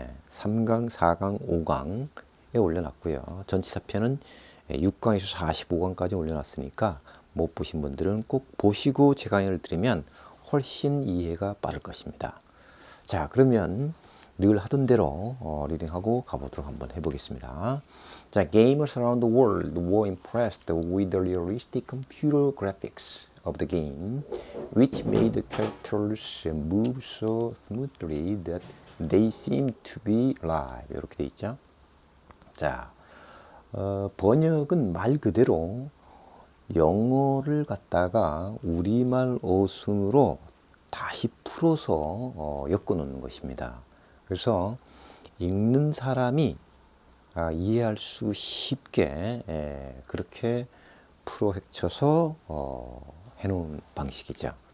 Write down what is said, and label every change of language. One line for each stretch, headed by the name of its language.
Korean: 3강, 4강, 5강에 올려놨고요. 전치사편은 6강에서 45강까지 올려놨으니까 못 보신 분들은 꼭 보시고 제 강의를 들으면 훨씬 이해가 빠를 것입니다. 자, 그러면 늘 하던 대로 리딩하고 가보도록 한번 해보겠습니다.
English: 자, gamers around the world were impressed with the realistic computer graphics of the game, which made the characters move so smoothly that they seemed to be alive.
Korean: 이렇게 돼 있죠. 자, 번역은 말 그대로 영어를 갖다가 우리말 어순으로 다시 풀어서 엮어놓는 것입니다. 그래서 읽는 사람이 이해할 수 쉽게 그렇게 풀어 헤쳐서 해놓은 방식이죠.